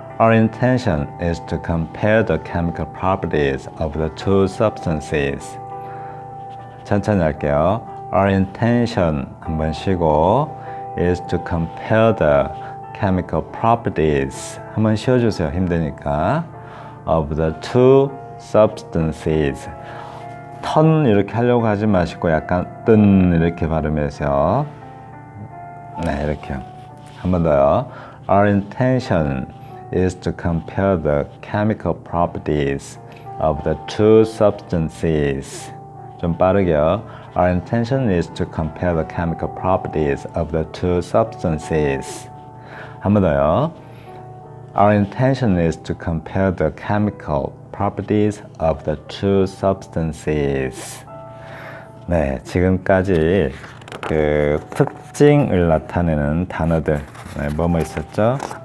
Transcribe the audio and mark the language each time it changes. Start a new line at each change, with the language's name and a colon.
English: Our intention is to compare the chemical properties of the two substances.
Korean: 천천히 할게요.
English: Our intention
Korean: 한번 쉬고
English: is to compare the chemical properties
Korean: 한번 쉬어주세요. 힘드니까.
English: Of the two substances.
Korean: 턴 이렇게 하려고 하지 마시고 약간 뜬 이렇게 발음해서 네 이렇게요. 한 번 더요.
English: Our intention is to compare the chemical properties of the two substances.
Korean: 좀 빠르게요.
English: Our intention is to compare the chemical properties of the two substances.
Korean: 한 번 더요.
English: Our intention is to compare the chemical properties of the two substances.
Korean: 네, 지금까지 그 특징을 나타내는 단어들 뭐뭐 있었죠?